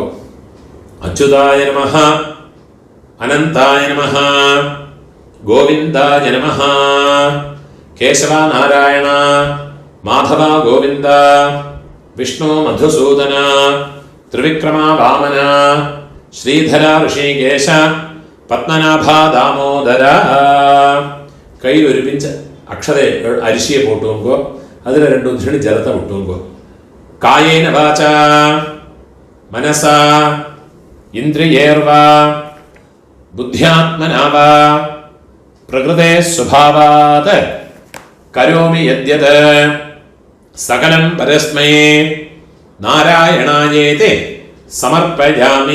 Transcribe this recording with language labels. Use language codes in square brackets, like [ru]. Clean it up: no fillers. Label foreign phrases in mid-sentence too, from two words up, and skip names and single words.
[sa] अच्युताय नमः अनन्ताय नमः गोविन्दाय नमः केशव नारायण माधव गोविन्द विष्णु मधुसूदन त्रिविक्रम वामन श्रीधर हृषीकेश पद्मनाभ दामोदर. [ta] கையில் ஒரு பிஞ்ச் அக்ஷத அரிசியை போட்டுவாங்கோ. அதில் 2 உத்தரணி ஜலத்தை விட்டுவாங்கோ. [sa] കായേന വാച മനസ ഇന്ദ്രിയേർവാ ബുദ്ധ്യാത്മനാ വാ പ്രകൃതേ സ്വഭാവാത് കരോമി യദ്യത് സകലം പരസ്മൈ നാരായണായേതി സമർപ്പയാമി.